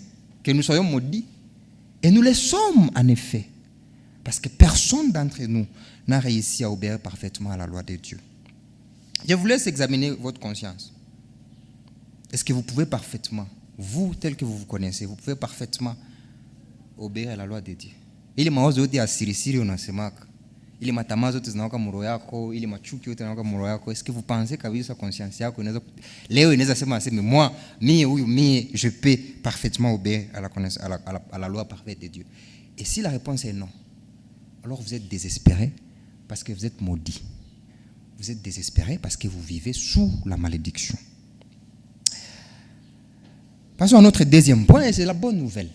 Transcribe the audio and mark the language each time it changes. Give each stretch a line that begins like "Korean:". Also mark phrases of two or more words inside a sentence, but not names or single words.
French: Que nous soyons maudits. Et nous le sommes en effet. Parce que personne d'entre nous n'a réussi à obéir parfaitement à la loi de Dieu. Je vous laisse examiner votre conscience. Est-ce que vous pouvez parfaitement, vous tel que vous vous connaissez, vous pouvez parfaitement obéir à la loi de Dieu?
Swahili: Ili mawazo yote ya siri unasemaka, ili matamaa zote zinawaka muro yako, ili machuki yote zinawaka muro yako,
French: est-ce que vous pensez
Swahili: kabisa conscience yako inaweza leo inaweza sema mie
French: je peux parfaitement obéir à la loi parfaite de Dieu? Et si la réponse est non, alors vous êtes désespéré parce que vous êtes maudit. Vous êtes désespéré parce que vous vivez sous la malédiction. Passons à notre deuxième point, et c'est la bonne nouvelle.